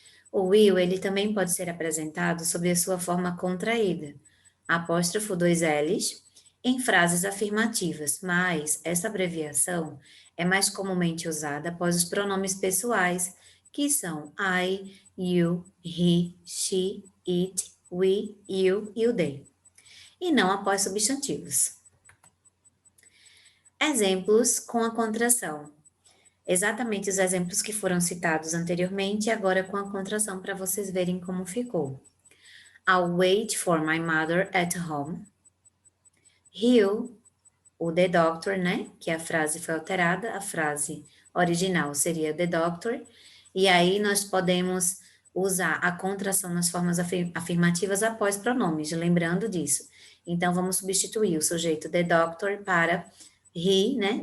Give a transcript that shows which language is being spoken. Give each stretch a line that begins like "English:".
Portuguese: O will, ele também pode ser apresentado sob a sua forma contraída, apóstrofo 2 L's, em frases afirmativas, mas essa abreviação é mais comumente usada após os pronomes pessoais, que são
English: I, you, he, she, it, we, you
Portuguese: e o
English: they,
Portuguese: e não após substantivos. Exemplos com a contração. Exatamente os exemplos que foram citados anteriormente, agora com a contração para vocês verem como ficou.
English: I'll wait for my mother at home. He'll,
Portuguese: o
English: the doctor,
Portuguese: né? Que a frase foi alterada, a frase original seria
English: the doctor,
Portuguese: e aí nós podemos usar a contração nas formas afirmativas após pronomes, lembrando disso. Então, vamos substituir o sujeito
English: the doctor
Portuguese: para
English: he,
Portuguese: né?